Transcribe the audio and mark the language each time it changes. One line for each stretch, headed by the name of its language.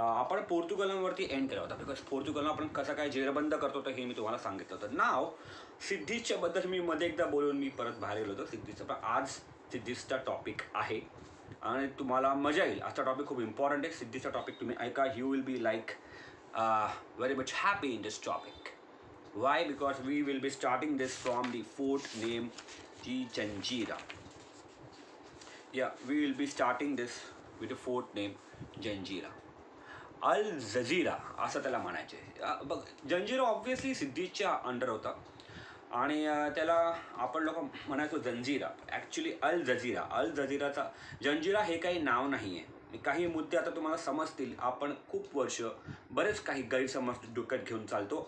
Marathi: आपण पोर्तुगलांवरती एंड केला होता बिकॉज पोर्तुगलला आपण कसं काय जेरबंद करतो तर हे मी तुम्हाला सांगितलं होतं. नाव सिद्धीच्या बद्दल मी मध्ये एकदा बोलून मी परत बाहेर गेलो होतो सिद्धीचं, पण आज सिद्धीचा टॉपिक आहे आणि तुम्हाला मजा येईल. आजचा टॉपिक खूप इम्पॉर्टंट आहे. सिद्धीचा टॉपिक तुम्ही ऐका,
English: You will be like very much happy in this topic. Why? Because we will be starting this from the fort named the Janjira. Yeah, we will be starting this with a fort named Janjira.
Marathi: Al Jazeera असं त्याला म्हणायचे. बघ, Janjira obviously सिद्धीच्या under होता आणि त्याला आपण लोक म्हणायचो जंजिरा. ॲक्च्युली अल जझीरा. अल जझीराचा जंजिरा हे काही नाव नाही आहे. काही मुद्दे आता तुम्हाला समजतील. आपण खूप वर्ष बरेच काही गैरसमज डोक्यात घेऊन चालतो.